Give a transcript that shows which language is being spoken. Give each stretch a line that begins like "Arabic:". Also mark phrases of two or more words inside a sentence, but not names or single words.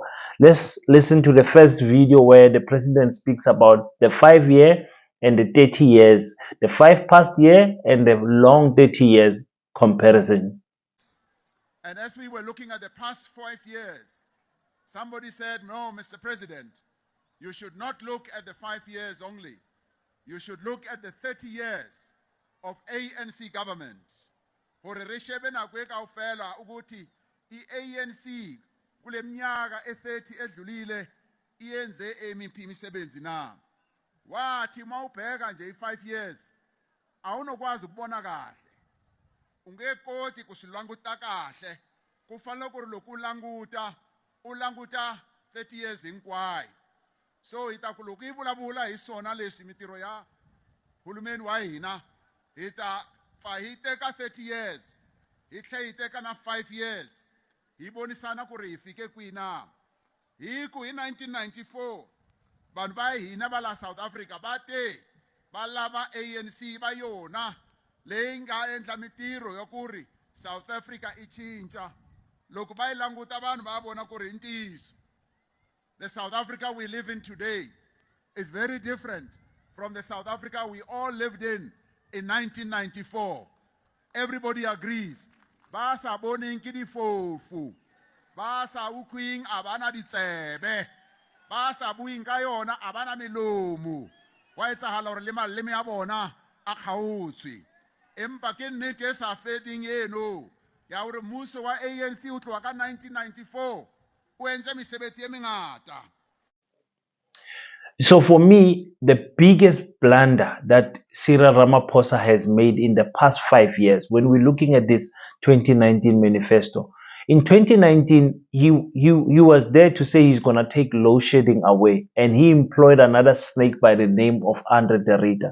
English: Let's listen to the first video where the president speaks about the 5-year and the 30 years, the 5 past year and the long 30 years comparison. And as we were looking at the past 5 years, somebody said, no, Mr. President, you should not look at the 5 years only. You should look at the 30 years of ANC government.
Southern Sotho: Hore re shebe nako e kaofela
Zulu: ukuthi i-ANC kule minyaka e-30 edlulile iyenze emiphi imisebenzi na. Wathi mawubheka nje i-5 years awunokwazi ukubona kahle.
Tsonga: Ungekoti kusilanguta kahle. Kufanele ku loko ulanguta 30 years hinkwayo. So hita ku loko yi vulavula hi swona leswi mitiro ya hulumeni wa hina hita hi teka 30 years hi tlhe hi teka na 5 years hi vonisana ku ri hi fike kwihi na. Hi ku hi 1994 vanhu va hina va la South Africa va te va lava ANC va yona leyi nga endla mitiro ya ku ri South Africa i cinca. Loko va yi languta vanhu va vona ku ri ntiyiso.
English: The South Africa we live in today is very different from the South Africa we all lived in 1994. Everybody agrees.
Southern Sotho: Ba sa boneng ke difofu. Ba sa utlwing abana ditsebe. Ba sa buing ka yona abana melomo. Wa etsahala hore le maleme ya bona a kgaotswe. Empa ke nnete e sa feding eno ya hore mmuso wa ANC o tloha ka 1994 o entse mesebetsi e mengata.
English: So for me, the biggest blunder that Cyril Ramaphosa has made in the past 5 years, when we're looking at this 2019 manifesto, in 2019, he was there to say he's going to take load shedding away, and he employed another snake by the name of Andre de Rita.